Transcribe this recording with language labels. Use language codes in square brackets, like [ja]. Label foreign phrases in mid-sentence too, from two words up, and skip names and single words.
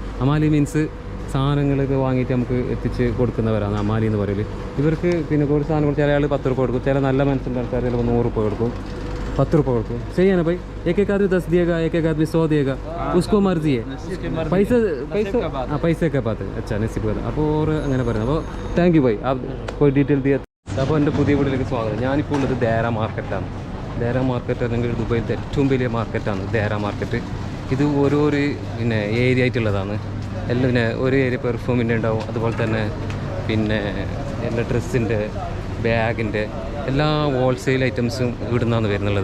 [ml] അമാലി മീൻസ് സാധനങ്ങളൊക്കെ വാങ്ങിയിട്ട് നമുക്ക് എത്തിച്ച് കൊടുക്കുന്നവരാണ് അമാലി എന്ന് പറയൽ. ഇവർക്ക് പിന്നെ കുറച്ച് സാധനങ്ങൾ ചില ആൾ 10 രൂപ കൊടുക്കും, ചില നല്ല മനസ്സിൻ്റെ ആൾക്കാർ ചിലപ്പോൾ 100 രൂപ കൊടുക്കും, 10 रुपये കൊടുക്കും. [hi] सही है ना भाई? एक एक आदमी 10 देगा, एक एक आदमी 100 देगा, उसको मर्जी है. पैसे हाँ पैसे का बात है. अच्छा नसीब का. [ml] അപ്പോൾ അങ്ങനെ പറയുന്നത്. അപ്പോൾ [en] thank you bye. [ml] ആ പോയി ഡീറ്റെയിൽ ചെയ്യാം. അപ്പോൾ എൻ്റെ പുതിയ വീട്ടിലേക്ക് സ്വാഗതം. ഞാനിപ്പോൾ ഉള്ളത് ദേര മാർക്കറ്റാണ്. ദേര മാർക്കറ്റ് അല്ലെങ്കിൽ ദുബൈയിലത്തെ ഏറ്റവും വലിയ മാർക്കറ്റാണ് ദേര മാർക്കറ്റ്. ഇത് ഓരോ പിന്നെ ഏരിയ ആയിട്ടുള്ളതാണ്. എല്ലാം പിന്നെ ഒരു ഏരിയ പെർഫ്യൂമിൻ്റെ ഉണ്ടാവും, അതുപോലെ തന്നെ പിന്നെ എല്ലാ ഡ്രസ്സിൻ്റെ, ബാഗിൻ്റെ എല്ലാ ഹോൾസെയിൽ ഐറ്റംസും ഇവിടെ നിന്നാണ് വരുന്നുള്ളത്.